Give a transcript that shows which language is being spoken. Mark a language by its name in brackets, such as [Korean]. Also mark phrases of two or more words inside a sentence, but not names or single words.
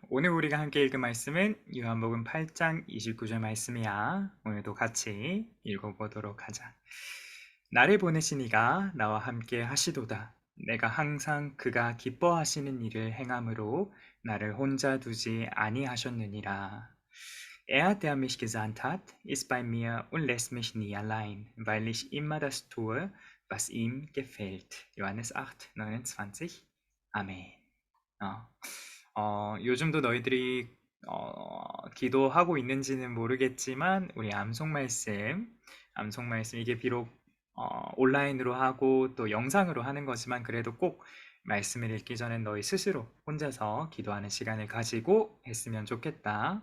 [Korean] 오늘 우리가 함께 읽은 말씀은 요한복음 8장 29절 말씀이야. 오늘도 같이 읽어보도록 하자. 나를 보내신 이가 나와 함께 하시도다. 내가 항상 그가 기뻐하시는 일을 행함으로 나를 혼자 두지 아니하셨느니라. [German] Er, der mich gesandt hat, ist bei mir und lässt mich nie allein, weil ich immer das tue, was ihm gefällt. Johannes 8, 29. [Korean] 아멘. 어. 요즘도 너희들이 기도하고 있는지는 모르겠지만 우리 암송 말씀 이게 비록 온라인으로 하고 또 영상으로 하는 거지만 그래도 꼭 말씀을 읽기 전엔 너희 스스로 혼자서 기도하는 시간을 가지고 했으면 좋겠다.